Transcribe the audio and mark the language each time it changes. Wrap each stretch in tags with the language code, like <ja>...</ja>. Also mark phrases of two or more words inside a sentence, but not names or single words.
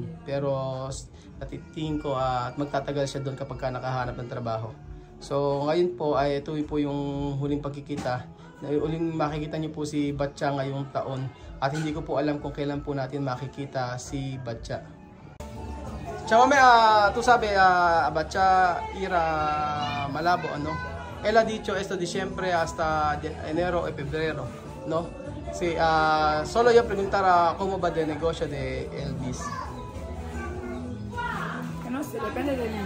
<tl>Pero natitingin ko at magtatagal siya doon kapag ka nakahanap ng trabaho. So ngayon po ay ito po yung huling pagkikita. Uling makikita niyo po si Batcha ngayong taon. At hindi ko po alam kung kailan po natin makikita si Batcha.</tl> <es>Ciao me, tú sabes, Batcha irá Malabo, ¿no? Él ha dicho esto de siempre hasta enero y febrero, ¿no? Sí, solo yo preguntar cómo va el negocio de Elvis. Que no sé, depende de él.</es>